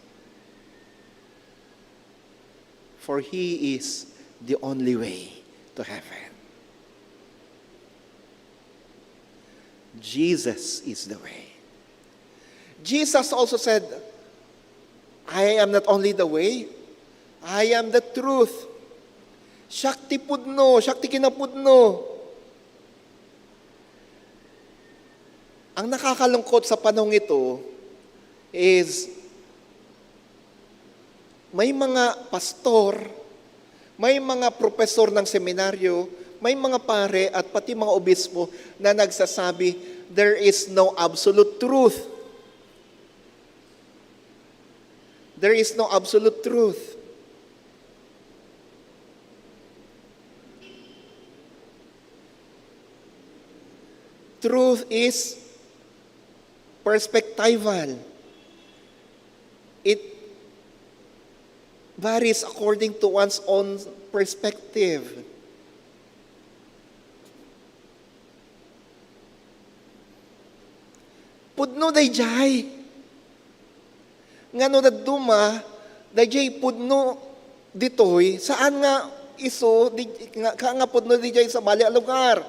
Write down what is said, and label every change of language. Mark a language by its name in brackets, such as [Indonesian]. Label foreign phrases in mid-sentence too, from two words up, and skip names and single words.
[English] For He is the only way to heaven. Jesus is the way. Jesus also said, I am not only the way, I am the truth. [Iloko] Shakti pudno, Shakti kinapudno. [Filipino] Ang nakakalungkot sa panahong ito is may mga pastor, may mga profesor ng seminaryo, may mga pare at pati mga obispo na nagsasabi, [English] there is no absolute truth. There is no absolute truth. Truth is perspectival. It varies according to one's own perspective. [Iloko] Pudno dayjay. Ngano daduma, dayjay pudno ditoy, saan nga iso, nga pudno dayjay sa bali a lugar.